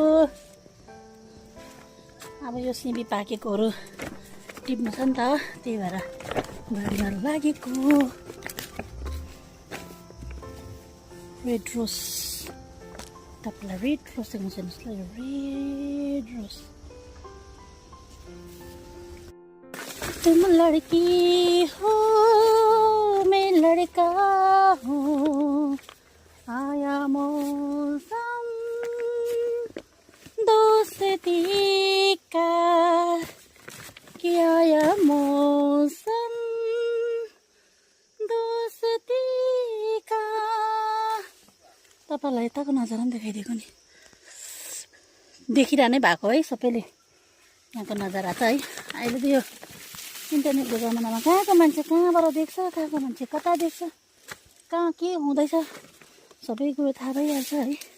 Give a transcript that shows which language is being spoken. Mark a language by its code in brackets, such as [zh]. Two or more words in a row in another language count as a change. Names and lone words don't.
[ne] अब यो सिमी पाकेकोहरू टिप्नु छ नि त, त्यही भएर बारीमा लागेको। [en] red rose, [ne] तपाईँलाई [en] red rose [ne] देख्नु छैन जस्तो लाग्यो, [en] red rose. [hi] तुम लड़की हो मैं लड़का हूँ, आया मौसम दोस्ती का, कि आया मौसम दोस्ती का। [ne] तपाईँलाई यताको नजारा पनि देखाइदिएको नि, देखिरहनै भएको है सबैले यहाँको नजारा त है। अहिले त यो इन्टरनेटको जमानामा कहाँको मान्छे कहाँबाट देख्छ, कहाँको मान्छे कता देख्छ, कहाँ के हुँदैछ सबै कुरो थाहा भइहाल्छ है।